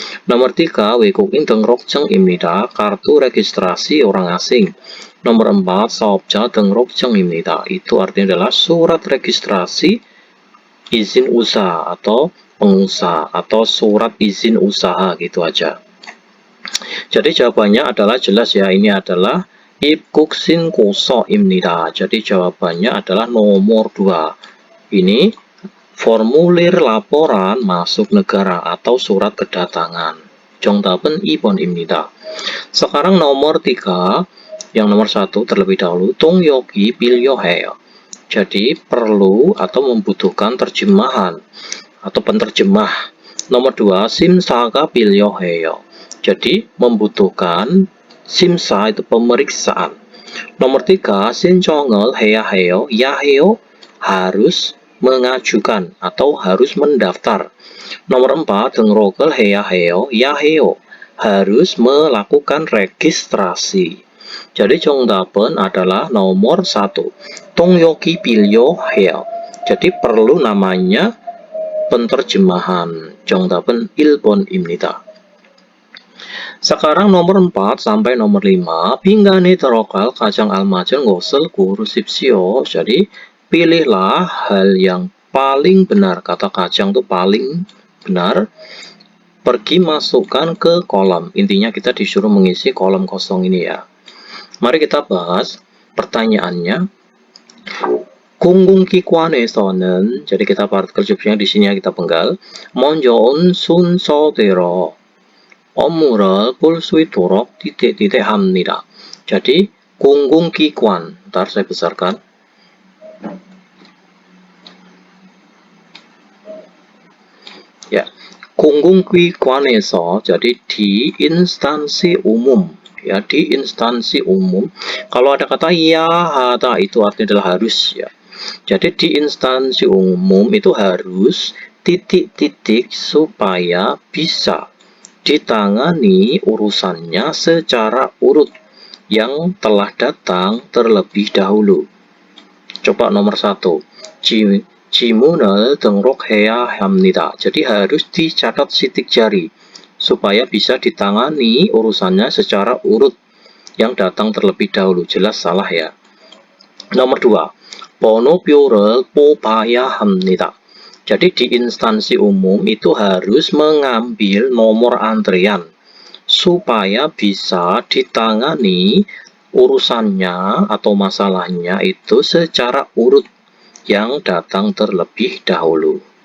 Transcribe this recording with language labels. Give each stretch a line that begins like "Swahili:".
Indonesian: Nomor 3,
Korean: 외국인 등록증입니다.
Indonesian: Kartu registrasi orang asing. Nomor 4,
Korean: 사업자 등록증입니다.
Indonesian: Itu artinya adalah surat registrasi izin usaha atau pengusaha atau surat izin usaha gitu aja. Jadi jawabannya adalah jelas ya, ini adalah 입국신고서입니다. Jadi jawabannya adalah nomor 2. Ini formulir laporan masuk negara atau surat kedatangan.
Korean: 정답은 2번입니다.
Indonesian: Sekarang nomor 3, yang nomor 1 terlebih dahulu,
Korean: 통역이 필요해요.
Indonesian: Jadi perlu atau membutuhkan terjemahan atau penterjemah. Nomor 2,
Korean: 심사가 필요해요.
Indonesian: Jadi membutuhkan 심사 itu pemeriksaan. Nomor 3,
Korean: 신청을 해야 해요.
Indonesian: ya 해요 harus mengajukan atau harus mendaftar. Nomor 4,
Korean: 등록을 해야 해요.
Indonesian: ya 해요 harus melakukan registrasi. Jadi 정답은 adalah nomor 1,
Korean: 통역이 필요해요.
Indonesian: Jadi perlu namanya penterjemahan.
Korean: 정답은 1번입니다.
Indonesian: Sekarang nomor 4 sampai nomor 5.
Korean: 빈간에 들어갈 가장 알맞은 것을 고르십시오.
Indonesian: Jadi pilihlah hal yang paling benar. Kata kacang itu paling benar. Pergi masukkan ke kolom. Intinya kita disuruh mengisi kolom kosong ini ya. Mari kita bahas pertanyaannya. 공공기관에서는, jadi kita partikel subjeknya di sini ya, kita penggal.
Korean: 먼저 온 순서대로 업무를 볼 수 있도록 합니다.
Indonesian: Jadi 공공기관, ntar saya besarkan. Ya, 공공기관에서, jadi di instansi umum, ya, di instansi umum. Kalau ada kata ya, ada, itu artinya adalah harus ya. Jadi di instansi umum itu harus titik-titik supaya bisa ditangani urusannya secara urut yang telah datang terlebih dahulu. Coba nomor 1,
Korean: 지문을 등록해야 합니다.
Indonesian: Jadi harus dicatat sidik jari supaya bisa ditangani urusannya secara urut yang datang terlebih dahulu. Jelas salah ya. Nomor 2,
Korean: 번호표를 뽑아야 합니다.
Indonesian: Jadi di instansi umum itu harus mengambil nomor antrian supaya bisa ditangani urusannya atau masalahnya itu secara urut yang datang terlebih dahulu.